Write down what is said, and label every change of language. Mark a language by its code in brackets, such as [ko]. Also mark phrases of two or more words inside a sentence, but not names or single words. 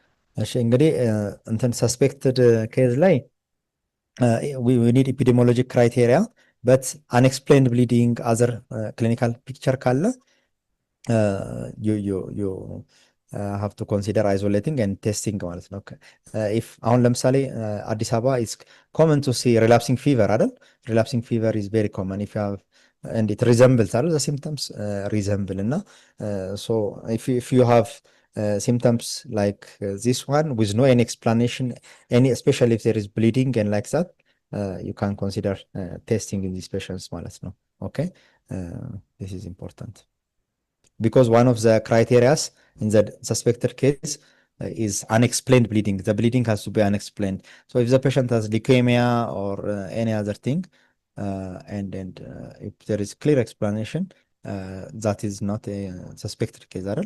[am] እሺ እንግዲህ እንትን [en] suspected case ላይ we need epidemiologic criteria but unexplained bleeding other clinical picture ካለ you have to consider isolating and testing [am] ማለት ነው። [en] if [am] አሁን ለምሳሌ አዲስ አበባ [en] is common to see relapsing fever አይደል? relapsing fever is very common if you have and it resembles አይደል? the symptoms resemble እና so if you have symptoms like this one with no any explanation any especially if there is bleeding and like that you can consider testing in these patients [am] ማለት ነው። [en] okay this is important because one of the criteria in the suspected case is unexplained bleeding. The bleeding has to be unexplained. So if the patient has leukemia or any other thing, and if there is clear explanation, that is not a suspected case at all.